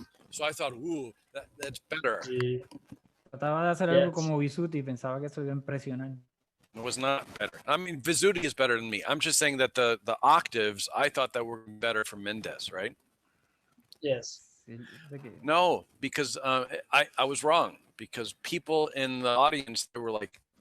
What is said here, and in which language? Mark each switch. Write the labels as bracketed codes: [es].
[en] So I thought, ooh, that's better. [es] Sí. Trataba de hacer algo como Vesuti y pensaba que eso iba a impresionar. [en] It was not better. I mean, Vesuti is better than me. I'm just saying that the octaves, I thought that were better for Mendez, right? Yes. No, because I was wrong. Because people in the audience, they were like,